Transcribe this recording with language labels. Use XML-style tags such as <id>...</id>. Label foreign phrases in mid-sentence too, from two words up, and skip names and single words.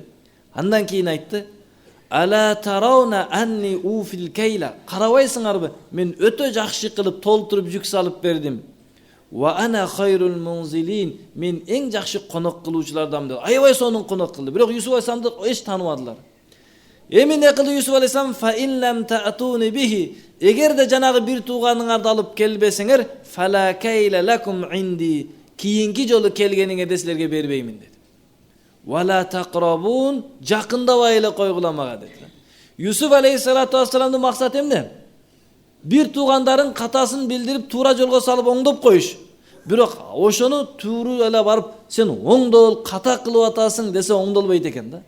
<ky>Андан кийин айтты:</ky> <ar>"ألا ترون أني أوفي الكيل."</ar> <ky>Карабайсыңарбы? Мен өтө жакшы кылып толтуруп жүк салып бердим.</ky> <ar>"وأنا خير المنزلين."</ar> <ky>Мен эң жакшы конок кылуучулардан деп. Аябай сонун конок кылды. Бирок Юсуф алейхисаламды эч тааныбадылар. Эми не кылды Юсуф алейхисалам?</ky> <ar>"فإن لم تأتوني به."</ar> <ky>Эгерде жанагы бир тууганыңарды алып келбесеңер,</ky> <ar>"فلا كيل لكم عندي."</ar> <ky>Кийинки жолу келгениңерде силерге бербеймин dedi.</ky> <ar>"ولا تقربون."</ar> <ky>Жакындабай эле койгула мага dedi. Юсуф</ky> <ar>عليه الصلاة والسلام</ar> <ky>максаты эмне? Бир туугандарын катасын билдирип, туура жолго салып оңдоп коюш. Бирок ошону тууру эле барып, сен оңдол, ката кылып атасың десе оңдолбойт экен да.</ky>